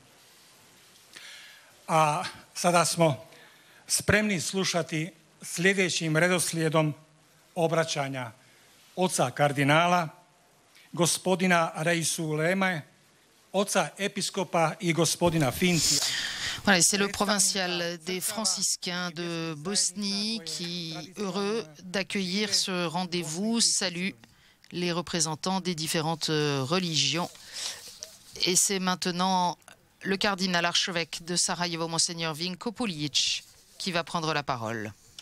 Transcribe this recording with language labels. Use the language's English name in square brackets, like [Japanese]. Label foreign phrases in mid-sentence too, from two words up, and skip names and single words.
[Croatian] A sada smo spremni slušati sljedećim redoslijedom obraćanja oca kardinala, gospodina Reisu Leme, oca episkopa i gospodina Fincija. [French] Voilà, c'est le provincial des franciscains de Bosnie qui, heureux d'accueillir ce rendez-vous, salue les représentants des différentes religions. Et c'est maintenant le cardinal archevêque de Sarajevo, Monseigneur Vinko Puljic, qui va prendre la parole.